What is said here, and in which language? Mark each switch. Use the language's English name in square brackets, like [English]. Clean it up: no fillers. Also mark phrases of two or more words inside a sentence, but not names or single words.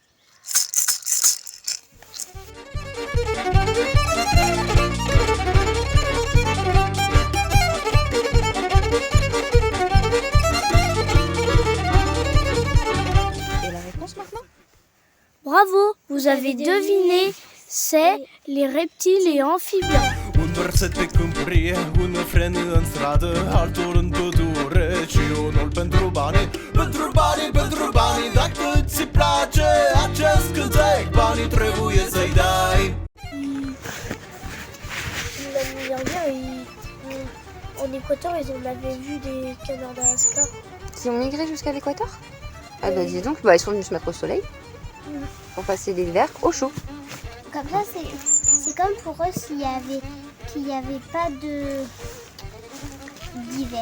[French] Et la réponse maintenant? Bravo, vous avez deviné, c'est les reptiles et amphibiens. [Romanian] Un verset pe câmpuri, un refren în stradă, altul în pădure și unul pentru bani, dacă ți place acest cântec, banii trebuie să-i dai. [French] L'année dernière, en Équateur, on avait vu des canards d'Alaska. Qui ont migré jusqu'à l'équateur? Ah bah dis donc, bah, ils sont venus se mettre au soleil pour passer l'hiver au chaud. comme ça c'est comme pour eux qu'il y avait pas d'hiver.